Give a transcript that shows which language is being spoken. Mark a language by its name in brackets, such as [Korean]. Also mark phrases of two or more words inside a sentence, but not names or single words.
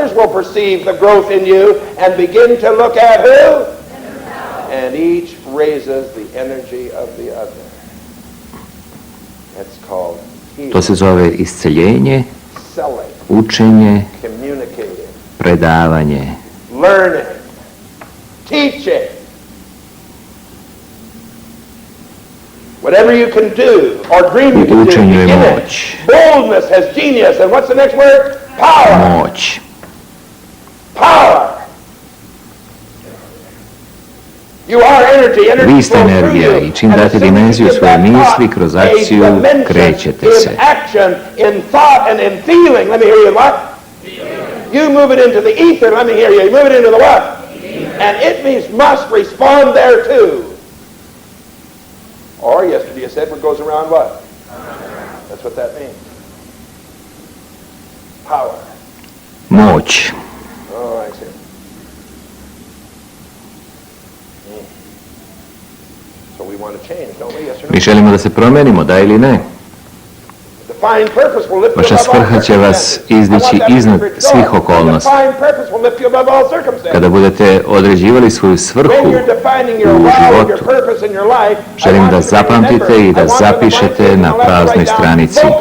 [Serbian] To se zove isceljenje, učenje, predavanje. [English] Whatever you can do or dream you can do, you get it. Boldness has genius, and what's the next word? Power. [Serbian] Moć. [English] Power. You are energy. [Serbian] Vi ste energija i čim date dimenziju svoje misli kroz akciju, krećete se. [English] In action, in thought, and in feeling. Let me hear you what? You move it into the ether. Let me hear you. You move it into the what? And it must respond there too. Or yesterday you said what goes around what? That's what that means. Power. [Serbian] Moć. [English] Oh, I see. So we [Serbian] Mi želimo da se promenimo, da ili ne? Vaša svrha će vas izdići iznad svih okolnosti. Kada budete određivali svoju svrhu u životu, želim da zapamtite i da zapišete na praznoj stranici.